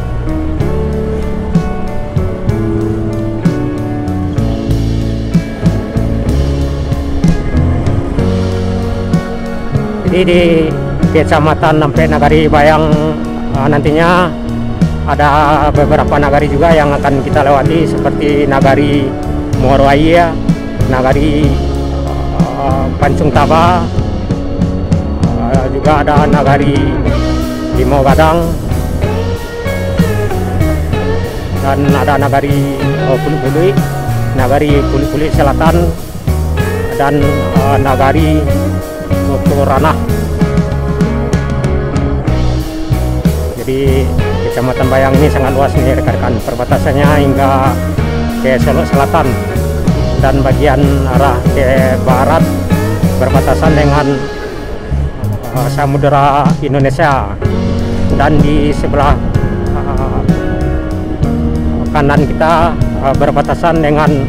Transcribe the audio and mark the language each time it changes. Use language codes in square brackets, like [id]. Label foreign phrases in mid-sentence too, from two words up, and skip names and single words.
[id] Jadi di Kecamatan sampai Nagari Bayang nantinya ada beberapa nagari juga yang akan kita lewati, seperti Nagari Muarwaya, Nagari Pancung Taba, juga ada Nagari Limau Gadang, dan ada Nagari Pulik-Pulik, Nagari Pulik-Pulik Selatan, dan Nagari Ranah. Jadi Kecamatan Bayang ini sangat luas nih rekan-rekan, perbatasannya hingga ke Solo Selatan dan bagian arah ke barat berbatasan dengan Samudera Indonesia, dan di sebelah kanan kita berbatasan dengan